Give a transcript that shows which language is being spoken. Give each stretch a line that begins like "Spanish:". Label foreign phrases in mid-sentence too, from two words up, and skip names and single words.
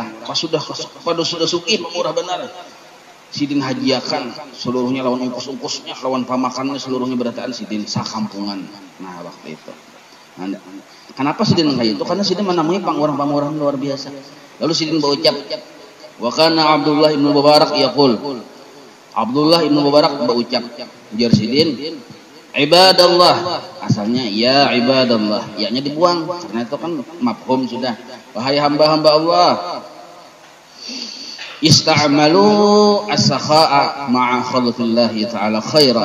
Banjar: Pas sudah suki pemurah benar. Sidin hajiakan seluruhnya lawan ungkus-ungkusnya, lawan pamakannya seluruhnya berataan Sidin sakampungan. Nah waktu itu. Kenapa Sidin kayak itu? Karena Sidin menemui orang-orang luar biasa. Lalu Sidin berucap,
Arabic: وكان عبد الله ابن مبارك يقول.
Banjar: Abdullah ibn Mubarak berucap, ujar Sidin, ibadallah, asalnya
Arabic: يا عباد الله,
Banjar: ya-nya dibuang karena itu kan mafhum sudah. Wahai hamba-hamba Allah,
Arabic: استعملوا السخاء مع خلق الله تعالى خيرا.